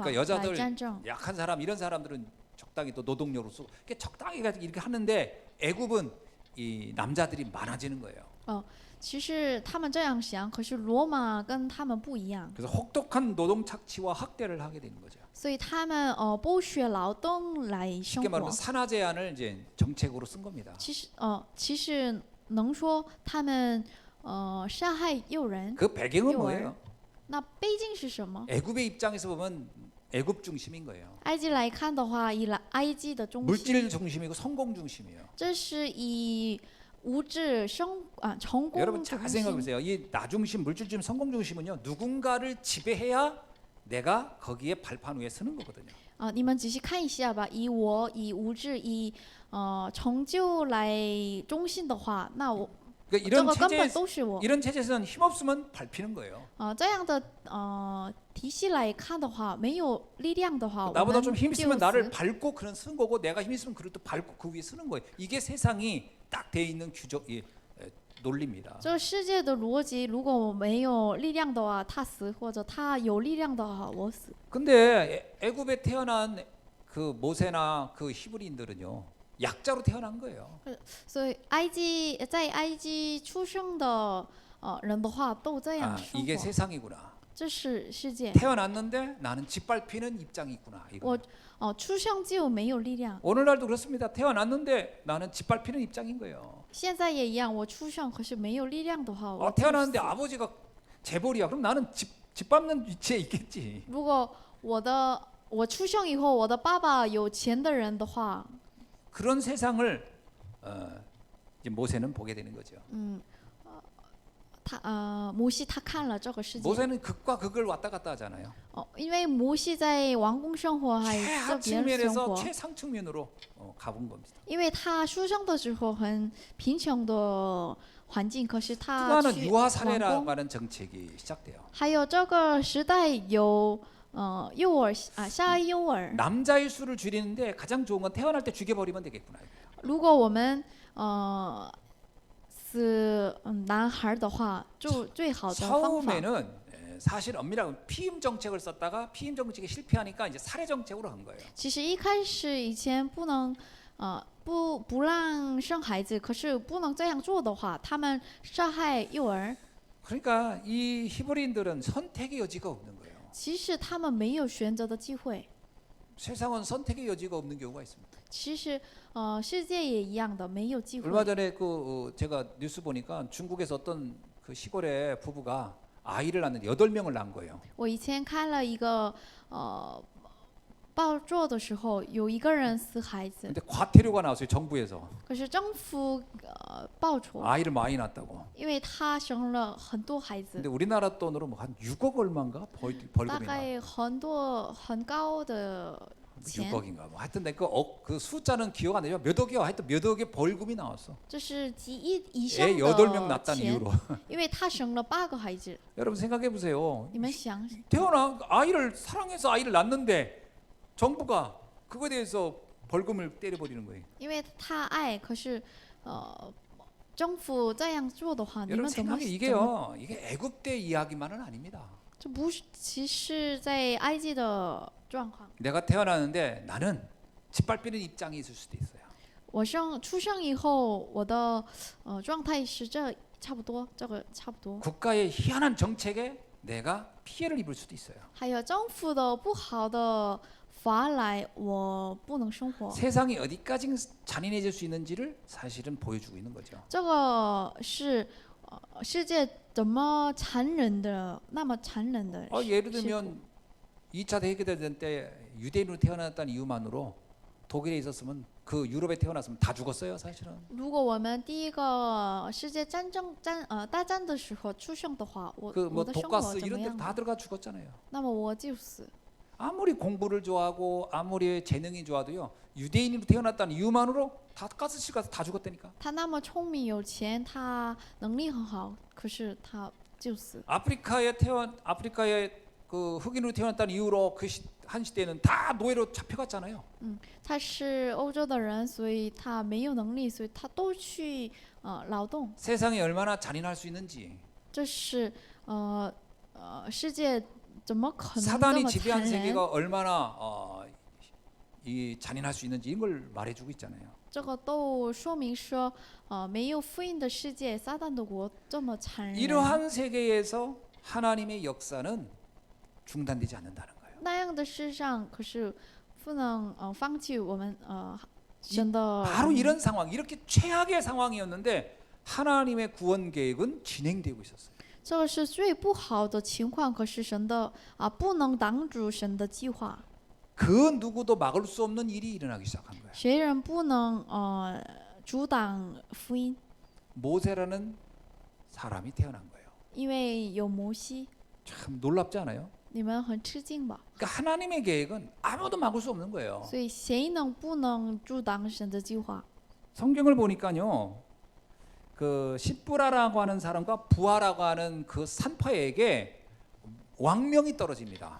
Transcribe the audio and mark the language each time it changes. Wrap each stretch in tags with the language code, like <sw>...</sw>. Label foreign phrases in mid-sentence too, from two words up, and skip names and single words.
<ko>그러니까</ko> <zh>来</zh> <ko>여자들</ko> <zh>战争。</zh> <ko>약한 사람 이런 사람들은 적당히 또 노동력으로 쓰고 이게 적당히 이렇게 하는데 애굽은 이 남자들이 많아지는 거예요.</ko> <zh>其实他们这样想，可是罗马跟他们不一样，</zh> <ko>그래서 혹독한 노동 착취와 학대를 하게 되는 거죠.</ko> <zh>所以他们剥削劳动来生</zh> <ko>쉽게</ko> <zh>活</zh> <ko>말하면 。 산화 제한을 이제 정책으로 쓴 겁니다.</ko> <zh>其实能说他们杀害诱人。</zh> <ko>그 배경은</ko> <zh>诱儿</zh> <ko>뭐예요?</ko> <zh>那背景是什么？</zh> <ko>애굽의 입장에서 보면 애굽 중심인 거예요.</ko> <zh>埃及来看的话，以埃及的中心，</zh> <ko>물질 중심이고 성공 중심이에요.</ko> <zh>这是以物质成功</zh> <ko>여러분 잘</ko> <zh>中</zh> <ko>생각해</ko> <zh>心。</zh> <ko>보세요. 이 나 중심, 물질 중심, 성공 중심은요. 누군가를 지배해야 내가 거기에 발판 위에 서는 거거든요.</ko> <zh>你们仔细看一下吧。以物质、以成就来中心的话，那我</zh> <ko>그러니까</ko> <zh>这个根本都是我。</zh> <ko>이런 체제에서는 힘없으면 밟히는 거예요.</ko> <zh>这样的体系来看的话，没有力量的话，</zh> <ko>나보다</ko> <zh>我</zh> <ko>좀</ko> <zh>们</zh> <ko>힘</ko> <zh>就</zh> <ko>있으면 나를</ko> <zh>死。</zh> <ko>밟고 그런 쓰는 거고 내가 힘 있으면 그를 또 밟고 그 위에 쓰는 거예요. 이게 세상이 딱 돼 있는 논리입니다.</ko> <zh>这个世界的逻辑，如果我没有力量的话，他死；或者他有力量的话，我死。</zh> <ko>근데 애굽에 태어난 그 모세나 그 히브리인들은요. 약자로 태어난 거예요.</ko> <zh>所以在埃及出生的人的话，都这样生</zh> <ko>이게</ko> <zh>活。</zh> <ko>세상이구나.</ko> <zh>这是世界。</zh> <ko>태어났는데 나는 짓밟히는 입장이구나. 이거.</ko> <zh>出生就没有力量。</zh> <ko>오늘날도 그렇습니다. 태어났는데 나는 짓밟히는 입장인 거예요.</ko> <zh>现在也一样，我出生可是没有力量的话，我就</zh> <ko>태어났는데</ko> <zh>死。</zh> <ko>아버지가 재벌이야. 그럼 나는 짓밟는 위치에 있겠지.</ko> <zh>如果我出生以后，我的爸爸有钱的人的话，</zh> <ko>그런 세상을 이제 모세는 보게 되는 거죠.</ko> <zh>摩西他看了这个世界，</zh> <ko>모세는 극과 극을 왔다 갔다 하잖아요.</ko> <zh>因为摩西在王宫生活还有在</zh> <ko>최하</ko> <zh>别人生</zh> <ko>측면에서</ko> <zh>活，</zh> <ko>최상 측면으로 가본 겁니다.</ko> <zh>因为他出生的时候很贫穷的环境，可是</zh> <ko>또</ko> <zh>他</zh> <ko>하나는</ko> <zh>去</zh> <ko>유아</ko> <zh>王</zh> <ko>사례라고</ko> <zh>宫，</zh> <ko>하는 정책이 시작돼요.</ko> <zh>还有这个时代有幼儿下幼儿，</zh> <ko>남자의 수를 줄이는데 가장 좋은 건 태어날 때 죽여버리면 되겠구나.</ko> <zh>如果我们死男孩的话，就最好的方法。</zh> <ko>처음에는 사실 엄밀하게 피임 정책을 썼다가 피임 정책이 실패하니까 이제 살해 정책으로 간 거예요.</ko> <zh>其实一开始以前不能不让生孩子，可是不能这样做的话，他们杀害幼儿。</zh> <ko>그러니까 이 히브리인들은 선택의 여지가 없는 거예요.</ko> <zh>其实他们没有选择的机会。</zh> <ko>세상은 선택의 여지가 없는 경우가 있습니다.</ko> <zh>其实世界也一样的，没有机</zh> <ko>얼마</ko> <zh>会。</zh> <ko>전에 제가 뉴스 보니까 중국에서 어떤 그 시골의 부부가 아이를 낳는데 8명을 낳은 거예요.</ko> <zh>我以前看了一个报座的时候，有一个人死孩子，</zh> <ko>근데 과태료가 나왔어요. 정부에서</ko> <zh>可是政府报酬，</zh> <ko>아이를 많이 낳았다고.</ko> <zh>因为他生了很多孩子</zh> <ko>근데 ， 우리나라 돈으로 뭐 한 6억 얼마인가</ko> <zh>大</zh> <ko>벌금이 나.</ko> <zh>概很高的钱，</zh> <ko>6억인가 뭐 하여튼 그 숫자는 기억 안 나죠. 몇 억이요. 하여튼 몇 억의 벌금이 나왔어.</ko> <zh>这是几亿以上</zh> <ko>애 8명</ko> <zh>的</zh> <ko>낳았다는</ko> <zh>钱，</zh> <ko>이유로.</ko> <zh>因为他生了8个孩子。</zh> <ko>여러분 생각해 보세요.</ko> <zh>你们想，</zh> <ko>태어나 아이를 사랑해서 아이를 낳는데 정부가 그거에 대해서 벌금을 때려버리는 거예요.</ko> <zh>因为他爱，可是政府这样做的话，你</zh> <ko>여러분</ko> <zh>们怎么</zh> <ko>생각해</ko> <zh>怎么？</zh> <ko>이게요. 이게 애굽때 이야기만은 아닙니다.</ko> <zh>这不是，其实在埃及的状况。</zh> <ko>내가 태어나는데 나는 짓밟히는 입장이 있을 수도 있어요.</ko> <zh>我出生以后，我的状态是差不多，这个差不多。</zh> <ko>국가의 희한한 정책에 내가 피해를 입을 수도 있어요.</ko> <zh>还有政府的不好的法来，我不能生活。</zh> <ko>세상이 어디까지 잔인해질 수 있는지를 사실은 보여주고 있는 거죠.</ko> <zh>这个是世界怎么残忍的，那么残忍的。</zh> <ko>예를 들면 2차 대대전 때 유대인으로 태어났다는 이유만으로 독일에 있었으면 그 유럽에 태어났으면 다 죽었어요, 사실은.</ko> <zh>如果我们第一个世界大战的时候出生的话，我</zh> <ko>그 뭐</ko> <zh>的生活</zh> <ko>독가스</ko> <zh>怎么</zh> <ko>이런 데</ko> <zh>样？</zh> <ko>다 들어가 죽었잖아요.</ko> <zh>那么我就死。</zh> <ko>아무리 공부를 좋아하고 아무리 재능이 좋아도요. 유대인으로 태어났다는 이유만으로 다 가스실 가서 다 죽었다니까.</ko> <zh>他那么聪明有钱，他能力很好，可是他就死。</zh> <ko>아프리카에 그 흑인으로 태어났다는 이유로 한 시대는 다 노예로 잡혀갔잖아요.</ko> <zh>他是欧洲的人，所以他没有能力，所以他都去劳动。</zh> <ko>세상이 얼마나 잔인할 수 있는지.</ko> <zh>这是世界怎么可能这</zh> <ko>사단이</ko> <zh>么</zh> <ko>지배한</ko> <zh>残忍？</zh> <ko>세계가 얼마나 이 잔인할 수 있는지 이걸 말해주고 있잖아요.</ko> <zh>这个都说明说，没有福音的世界，撒旦的国这么残忍。</zh> <ko>이러한 세계에서 하나님의 역사는 중단되지 않는다는 거예요.</ko> <zh>那样的世上，可是不能放弃我们神的。</zh> <ko>바로 이런 상황, 이렇게 최악의 상황이었는데 하나님의 구원 계획은 진행되고 있었어요.</ko> <zh>这个是最不好的情况，可是神的不能挡住神的计划。</zh> <ko>그 누구도 막을 수 없는 일이 일어나기 시작한 거예요.</ko> <zh>谁人不能阻挡福音？</zh> <ko>모세라는 사람이 태어난 거예요.</ko> <zh>因为有摩西，</zh> <ko>참 놀랍지 않아요?</ko> <zh>你们很吃惊吧？</zh> <ko>그러니까 하나님의 계획은 아무도 막을 수 없는 거예요.</ko> <zh>所以谁不能阻挡神的计划？</zh> <ko>성경을 보니까요. 그 십부라라고 하는 사람과 부하라고 하는 그 산파에게 왕명이 떨어집니다.</ko>